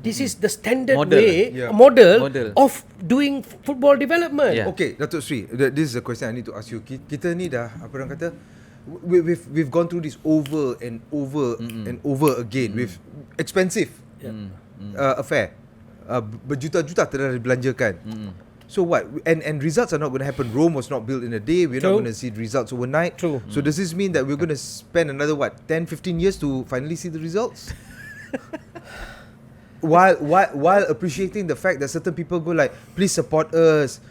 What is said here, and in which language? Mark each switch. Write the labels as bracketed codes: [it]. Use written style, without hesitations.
[en] This is the standard model of doing football development. Okay, Datuk Seri, this is a question I need to ask you. [ms] Kita ni dah apa orang kata, [en] we've gone through this over and over again with expensive affair. [ms] Berjuta-juta telah dibelanjakan. [en] So what? And results are not going to happen. Rome was not built in a day. We're not going to see results overnight. True. So does this mean that we're going to spend another 10-15 years to finally see the results? while appreciating the fact that certain people go like, please support us.